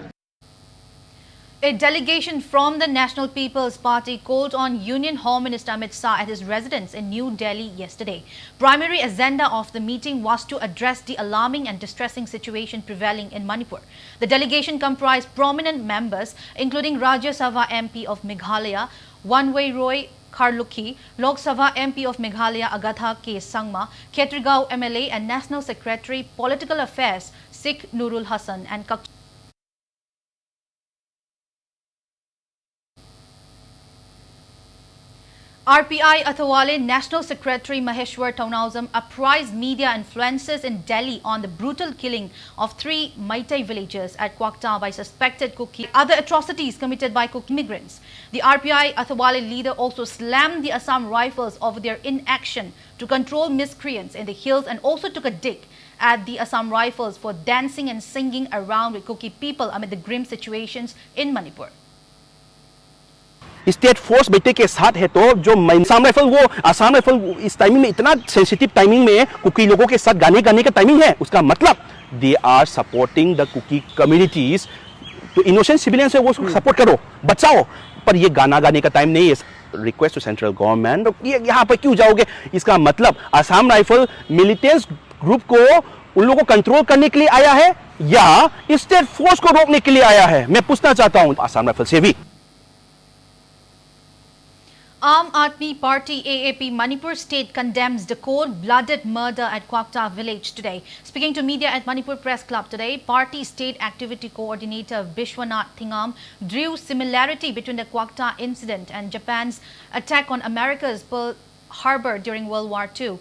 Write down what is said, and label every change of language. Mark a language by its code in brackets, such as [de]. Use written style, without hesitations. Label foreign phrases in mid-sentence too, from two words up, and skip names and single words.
[en] A delegation from the National People's Party called on Union Home Minister Amit Shah at his residence in New Delhi yesterday. Primary agenda of the meeting was to address the alarming and distressing situation prevailing in Manipur. The delegation comprised prominent members including Rajya Sabha MP of Meghalaya, Wanwei Roy Karluki, Lok Sabha MP of Meghalaya Agatha K. Sangma, Khetrigao MLA and National Secretary Political Affairs Sikh Nurul Hassan and RPI Athawale National Secretary Maheshwar Taunazam apprised media influencers in Delhi on the brutal killing of 3 Maitai villagers at Kwakta by suspected Kuki. Other atrocities committed by Kuki immigrants. The RPI Athawale leader also slammed the Assam Rifles over their inaction to control miscreants in the hills and also took a dig at the Assam Rifles for dancing and singing around with Kuki people amid the grim situations in Manipur. state force [hi] बैठे के साथ है तो जो आसाम राइफल इस टाइमिंग में इतना [en] sensitive timing [hi] में कुकी लोगों के साथ गाने का टाइमिंग है उसका मतलब [en] they are supporting the Kuki communities [hi] तो [en] innocent civilians [hi] है वो सपोर्ट करो बचाओ पर ये गाना गाने का टाइम नहीं है [en] request to central government [hi] ये यहाँ पर क्यों जाओगे इसका मतलब आसाम राइफल [en] militants group [hi] को उन लोगों को कंट्रोल करने के लिए आया है या [en] state force [hi] को रोकने के लिए आया है मैं पूछना चाहता हूँ आसाम राइफल से भी. [en] Aam Aadmi Party AAP Manipur state condemns the cold-blooded murder at Kwakta village today. Speaking to media at Manipur Press Club today, party state activity coordinator Bishwanath Thingam drew similarity between the Kwakta incident and Japan's attack on America's Pearl Harbor during World War II.